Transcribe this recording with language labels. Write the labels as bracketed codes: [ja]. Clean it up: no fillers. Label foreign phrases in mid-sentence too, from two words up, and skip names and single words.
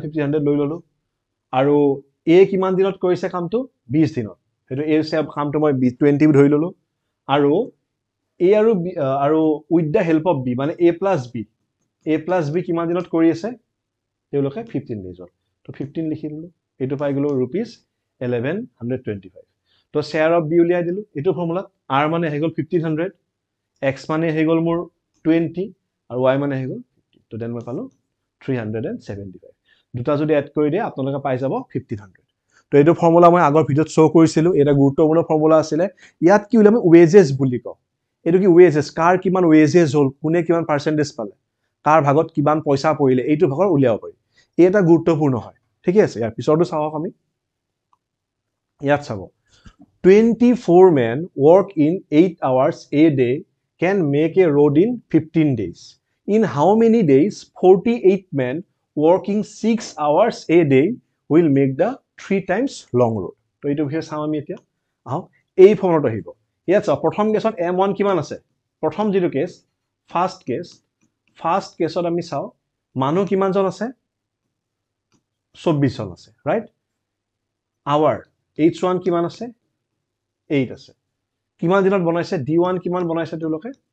[as] 1500 লৈ ললো আৰু a কিমান দিনত কৰিছে কামটো 20 দিনত হেতু a ৰ কামটো মই 20 ধৰি ললো আৰু a আৰু [en] with the help of b [as] মানে [en] a plus b [as] কিমান দিনত কৰি আছে তেওঁলোকে 15 ডেজত তো 15 লিখি দিলো এটো পাই গলো rupees 1125 তো share of b উলিয়াই দিলো এটো ফৰ্মুলা r মানে হৈ গল 1500 x মানে হৈ গল মোৰ 20 আৰু y মানে হৈ গল 50 তো দেন মই পালো 375 দুটা যদি এড কৰি দিয়ে আপোনালোকে পাই যাব 1500 তো এটো ফৰ্মুলা মই আগৰ ভিডিঅ'ত শো কৰিছিলো এটা গুৰুত্বপূৰ্ণ ফৰ্মুলা আছিল ইয়াত কি উলিয়াম ওয়েজেস বুলি কও এটো কি ওয়েজেস কাৰ কিমান ওয়েজেস হল কোনে কিমান পাৰ্সেন্টেজ পালে কাৰ ভাগত কিমান পইচা পৰিলে এইটো ভাগৰ উলিয়াব পাৰি এটা গুৰুত্বপূৰ্ণ হয় ঠিক আছে ইয়াৰ পিছৰটো চাওক আমি ইয়াত চাব [en] 24 men work in 8 hours a day can make a road in 15 days in how many days 48 men working 6 hours a day will make the 3 times long road [as] তো এইটো বিষয়ে চাম আমি এতিয়া আহক এই ফৰ্মুলাটো আহিব ইয়াত চাওক প্ৰথম কেছত m1 কিমান আছে প্ৰথম যেটো কেছ ফাৰ্স্ট কেছত আমি চাও মানুহ কিমান জন আছে 24 জন আছে ৰাইট আৱাৰ h1 কিমান আছে 8 আছে কিমান দিনত বনাইছে d1 কিমান বনাইছে তেওঁলোকে